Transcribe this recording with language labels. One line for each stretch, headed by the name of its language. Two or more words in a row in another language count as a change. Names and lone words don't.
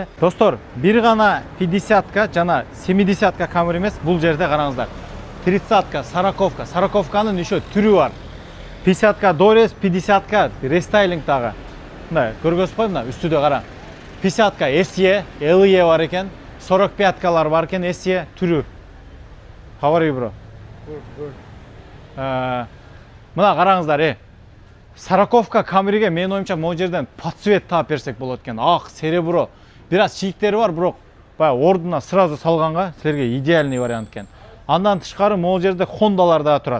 Kyrgyz: Достор, бир гана 50-ка жана 70-ка камер эмес, бул жерде караңыздар. 30-ка, 40-ка, 40-канын еще түрү бар. 50-ка дорез, 50-ка рестайлинг дагы. Мына көргөзүп мына үстүдө кара. 50-ка SE, LE бар экен, 45-калар бар экен, SE түрү.
English: How are you, bro?
Kyrgyz: Мына караңыздар, 40-ка камериге менин оюмча могу жерден подсвет таап берсек болот экен. Ак, серебро. Бир аз чийиктери бар, бирок баягы ордуна сразу салганга силерге
Russian: идеальный вариант
Kyrgyz: экен. Андан тышкары могу жерде Хондалар да турат.